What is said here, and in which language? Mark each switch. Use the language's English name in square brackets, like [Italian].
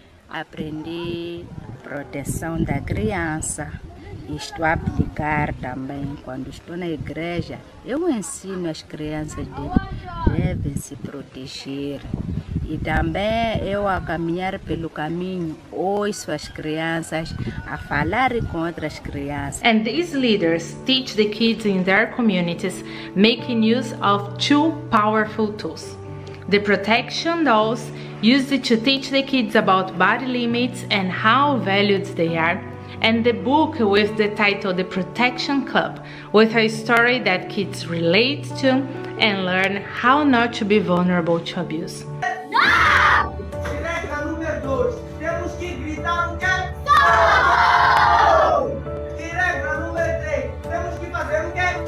[Portuguese] Aprendi proteção da criança, estou a aplicar também quando estou na igreja. Eu ensino as crianças devem se proteger, e também eu a caminhar pelo caminho ouço as crianças a falar com outras crianças. [English] And these leaders teach the kids in their communities, making use of 2 powerful tools. The protection dolls, used to teach the kids about body limits and how valued they are, and the book with the title The Protection Club, with a story that kids relate to and learn how not to be vulnerable to abuse. [Portuguese] Não! Regra número 2, temos que gritar o quê? Não! E regra número 3, temos que fazer o quê?